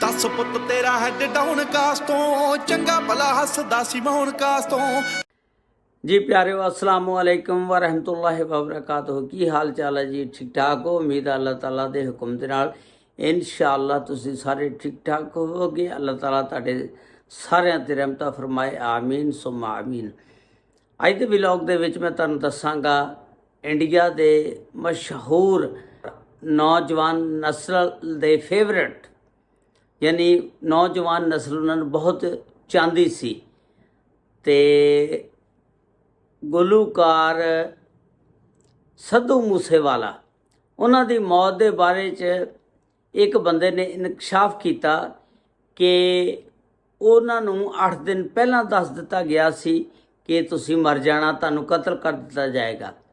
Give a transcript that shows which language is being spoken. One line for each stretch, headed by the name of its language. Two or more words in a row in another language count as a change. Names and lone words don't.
Punjabi: ਪੁੱਤ ਤੇਰਾ
English: head down
Punjabi: ਕਾਸ ਤੋਂ ਚੰਗਾ ਭਲਾ ਹੱਸਦਾ ਸੀ ਮੌਨ ਕਾਸ ਤੋਂ। جی پیارے
Arabic: السلام علیکم و رحمۃ اللہ و برکاتہ.
Punjabi: کی حال چال ہے جی؟ ٹھیک ٹھاک ہو؟ امید ہے اللہ تعالیٰ دے حکم دے نال ان شاء اللہ تسیں سارے ٹھیک ٹھاک ہووو گے. اللہ تعالیٰ تہاڈے ساریاں تے رحمتاں فرمائے,
Arabic: آمین ثم آمین.
Punjabi: اج دے ولاگ دے وچ میں تہانوں دساں گا انڈیا دے مشہور نوجوان نسل دے فیورٹ، یعنی نوجوان نسل انہاں نوں بہت چاہندی سی تے گلوکار سدھو موسے والا انہاں دی موت دے بارے چ اک بندے نے انکشاف کیا کہ انہاں نوں 8 دن پہلاں دس دتا گیا سی کہ تسیں مر جانا، تہانوں قتل کر دتا جائے گا.